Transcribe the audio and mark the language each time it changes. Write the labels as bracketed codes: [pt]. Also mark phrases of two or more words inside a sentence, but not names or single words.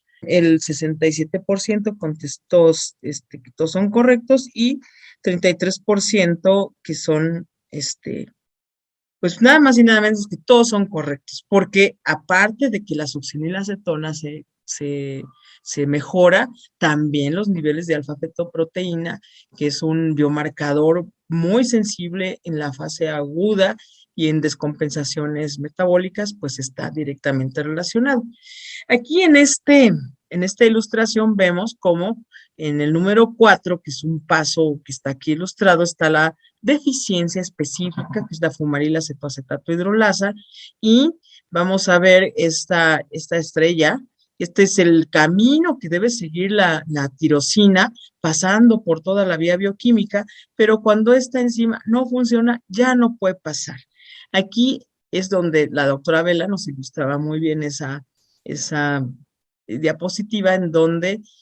[es] El 67% contestó que todos son correctos y 33% que son, pues nada más y nada menos que todos son correctos, porque aparte de que la succinilacetona se mejora, también los niveles de alfa-fetoproteína, que es un biomarcador muy sensible en la fase aguda y en descompensaciones metabólicas, pues está directamente relacionado. Aquí en esta ilustración vemos cómo en el número 4, que es un paso que está aquí ilustrado, está la deficiencia específica, que es la fumaril acetoacetato hidrolasa, y vamos a ver esta estrella. Este es el camino que debe seguir la tirosina, pasando por toda la vía bioquímica, pero cuando esta enzima no funciona, ya no puede pasar. Aquí es donde la doctora Vela nos ilustraba muy bien esa diapositiva en donde